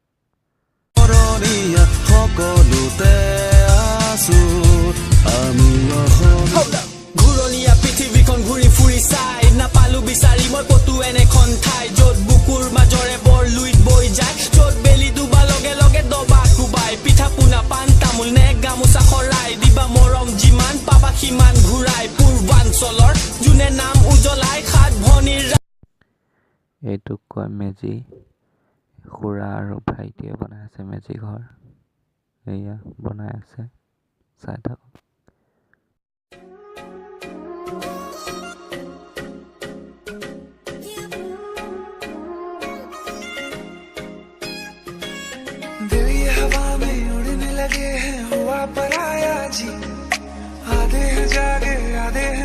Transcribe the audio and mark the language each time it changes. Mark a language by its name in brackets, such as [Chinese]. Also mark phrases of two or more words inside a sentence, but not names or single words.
[Assamese] ঘূৰণীয়া পৃথিৱীখন ঘূৰি ফুৰি চাই নাপালো বিচাৰি মই কতো এনেখন ঠাই য'ত বুকুৰ মাজৰে বৰ লুইত বৈ যায় য'ত বেলি ডুবা লগে লগে দবা কোবাই পিঠা পোনা পাণ তামোল নে গামোচা শৰাই দিবা মৰম যিমান পাবা সিমান ঘূৰাই পূৰ্বাঞ্চলৰ যোনে নাম উজ্বলাই সাত ভনীৰ এইটো কয় মেজি খুৰা আৰু ভাইটিয়ে বনাই আছে মেজি ঘৰ এয়া বনাই আছে চাই থাকক [Hindi] हवा में उड़ने लगे हैं हुआ पराया जी आधे हैं जागे आधे हैं